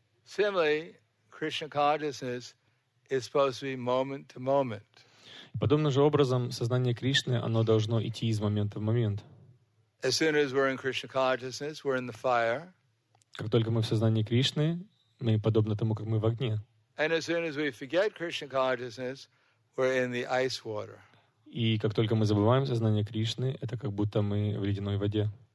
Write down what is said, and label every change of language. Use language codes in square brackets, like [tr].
[en] Similarly, Krishna consciousness is supposed to be moment to moment. [ru] Подобным же образом сознание Кришны, оно должно идти из момента в момент. [en] As soon as we're in Krishna consciousness, we're in the fire. [ru] Как только мы в сознании Кришны, мы подобно тому, как мы в огне. [en] And as soon as we forget Krishna consciousness, we're in the ice water. [ru] И как только мы забываем сознание Кришны, это как будто мы в ледяной воде.